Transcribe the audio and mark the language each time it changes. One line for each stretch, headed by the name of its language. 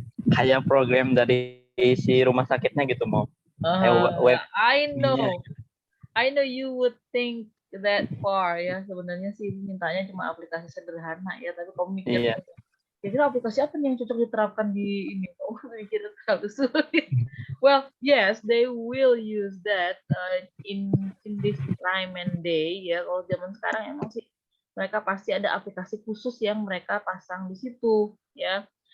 Indonesian: Kayak program dari si rumah sakitnya gitu, Mom.
English: Web. I know you would think that far ya.
Indonesian: Sebenarnya sih mintanya cuma aplikasi sederhana ya, tapi kamu mikir Iya. kira-kira aplikasi apa nih yang cocok diterapkan di ini? Kamu mikir terlalu sulit.
English: Well, yes, they will use that in this time and day ya.
Indonesian: Kalau zaman sekarang emang sih mereka pasti ada aplikasi khusus yang mereka pasang di situ ya.